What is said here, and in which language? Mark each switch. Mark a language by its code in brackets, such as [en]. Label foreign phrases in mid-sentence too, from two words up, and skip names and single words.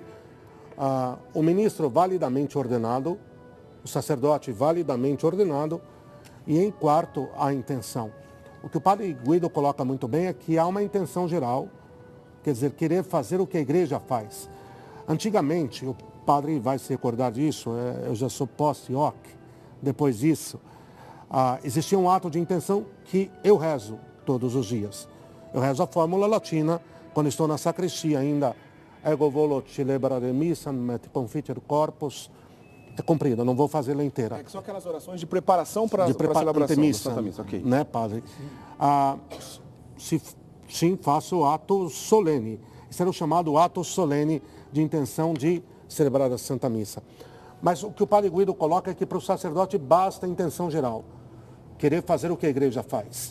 [pt] O ministro validamente ordenado, o sacerdote validamente ordenado, e em quarto, a intenção. O que o Padre Guido coloca muito bem é que há uma intenção geral, quer dizer, querer fazer o que a igreja faz. Antigamente, o padre vai se recordar disso, eu já sou [la] post-hoc, [pt] depois disso, existia um ato de intenção que eu rezo todos os dias. Eu rezo a fórmula latina, quando estou na sacristia ainda, [la] ego volo celebrare missam, et confiter corpus, [pt] é comprida, não vou fazê-la inteira. É que são aquelas orações de preparação para a celebração da Santa Missa, ok. Né, padre? Sim, faço o ato solene. Esse era o chamado ato solene de intenção de celebrar a Santa Missa. Mas o que o Padre Guido coloca é que para o sacerdote basta a intenção geral, querer fazer o que a igreja faz.